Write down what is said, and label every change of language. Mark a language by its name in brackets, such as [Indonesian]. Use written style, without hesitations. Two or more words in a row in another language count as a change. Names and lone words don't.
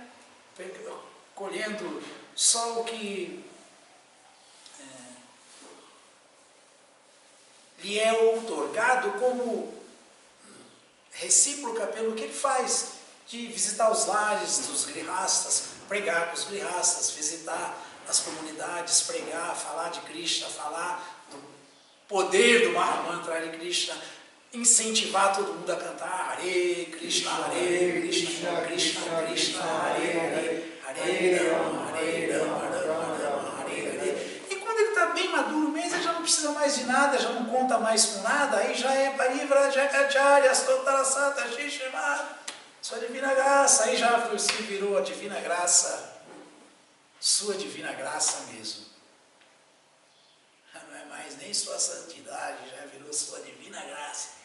[Portuguese] Colhendo só o que lhe é outorgado como recíproca pelo que ele faz, de visitar os lares dos grihastas, pregar com os grihastas, visitar as comunidades, pregar, falar de Krishna, falar do poder do Mahamantra Hare Krishna, incentivar todo mundo a cantar [Sanskrit] हरे कृष्ण हरे कृष्ण कृष्ण कृष्ण हरे हरे हरे राम हरे राम राम राम हरे हरे. [Portuguese] E quando ele está bem maduro mesmo, ele já não precisa mais de nada, já não conta mais com nada, aí já é Parivrajagacharya, Stotarasata, Shishima, sua divina graça, aí já se virou a divina graça, sua divina graça mesmo. Não é mais nem sua santidade, já virou sua divina graça.